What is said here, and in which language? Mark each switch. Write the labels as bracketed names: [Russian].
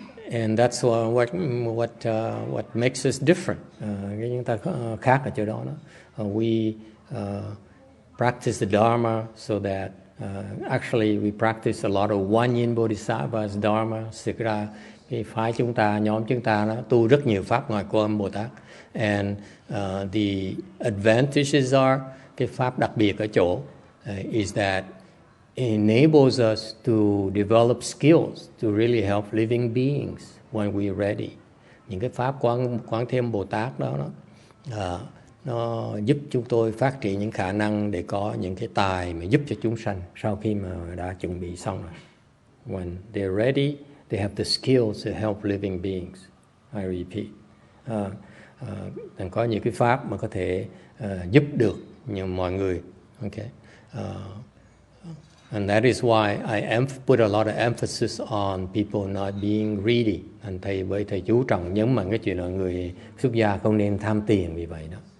[English] And that's what makes us different. [Vietnamese] Cái chúng ta khác ở chỗ đó. [English] We practice the Dharma so that actually we practice a lot of One Yin Bodhisattva's Dharma. [Vietnamese] Thực ra cái phái chúng ta, nhóm chúng ta nó tu rất nhiều pháp ngoài Quan Âm Bồ Tát. [English] And the advantages are, [Vietnamese] cái pháp đặc biệt ở chỗ [English] is that enables us to develop skills to really help living beings when we're ready. [Vietnamese] Những cái pháp Quán Thế Âm Bồ Tát đó nó giúp chúng tôi phát triển những khả năng để có những cái tài mà giúp cho chúng sanh sau khi mà đã chuẩn bị xong rồi. [English] When they're ready, they have the skills to help living beings. I repeat. [Vietnamese] Có những cái pháp mà có thể giúp được mọi người. [English] Okay. And that is why I put a lot of emphasis on people not being greedy. [Vietnamese] And thầy chú trọng nhấn mạnh cái chuyện là người xuất gia không nên tham tiền vì vậy đó.